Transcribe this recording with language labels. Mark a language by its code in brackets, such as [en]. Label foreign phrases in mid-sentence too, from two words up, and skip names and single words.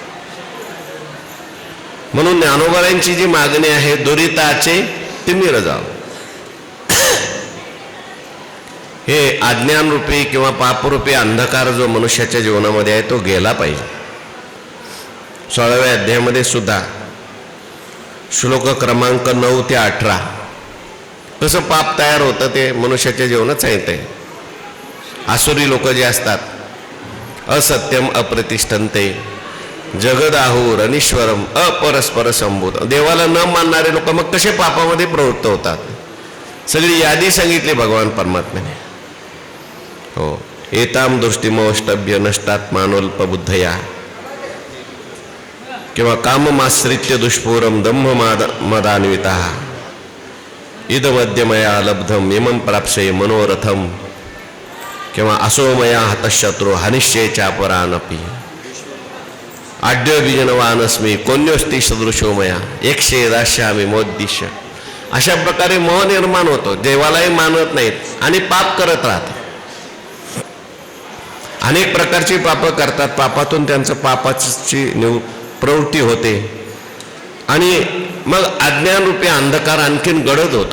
[mr] म्हणून ज्ञानोबारांची जी मागणी आहे, दुरिताचे तिमिर जाव, हे अज्ञानरूपी किंवा पापरूपी अंधकार जो मनुष्याच्या जीवनामध्ये आहे तो गेला पाहिजे. 16व्या अध्यायामध्ये सुद्धा श्लोक क्रमांक 9 ते 18 कसं पाप तयार होतं ते मनुष्याच्या जीवनात सांगितलंय. आसुरी लोक जे असतात, [sa] असत्यम अप्रतिष्ठन्ते जगदाहुर अनीश्वरम अपरस्पर संभूत, [mr] देवाला न मानणारे लोक मग कसे पापामध्ये प्रवृत्त होतात, सगळी यादी सांगितली भगवान परमात्म्याने. हो, [sa] एताम दृष्टिमोष्टभ्य नष्टात्मानोल्पबुद्धया किंवा काममाश्रित्य दुष्पूरम दंभ मदान्विता इदमद्यमया लब्धम इमं प्राप्स्ये मनोरथम किंवा असोमया हतशत्रू हनिश्चय चापरानपि आड्य बीजनवानस्मी कोण्योस्ति सदृशोमया एकशे दास्यामी मोद्दिश्य. [mr] अशा प्रकारे मोह निर्माण होतो. देवालाही मानत नाहीत आणि पाप करत राहतात. अनेक प्रकारची पाप करतात, पापातून त्यांचं पापाची प्रवृत्ती होते आणि मग अज्ञानरूपी अंधकार आणखीन गडद होतो.